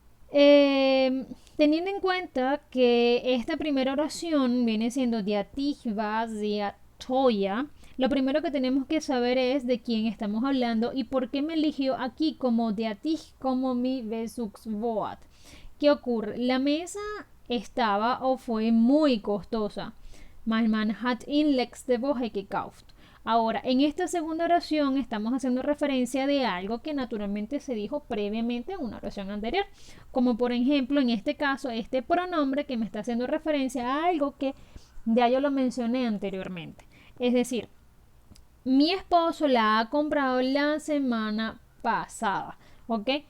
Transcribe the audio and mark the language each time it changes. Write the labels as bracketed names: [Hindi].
[Spanish] Teniendo en cuenta que esta primera oración viene siendo [German] der dich war sehr teuer, [Spanish] lo primero que tenemos que saber es de quién estamos hablando y por qué me eligió aquí como der dich como mi Bezugswort. ¿Qué ocurre? La mesa estaba o fue muy costosa. [German] Mein Mann hat ihn letzte Woche gekauft. [Spanish] Ahora, en esta segunda oración estamos haciendo referencia de algo que naturalmente se dijo previamente en una oración anterior. Como por ejemplo, en este caso, este pronombre que me está haciendo referencia a algo que ya yo lo mencioné anteriormente. Es decir, mi esposo la ha comprado la semana pasada. ¿Ok?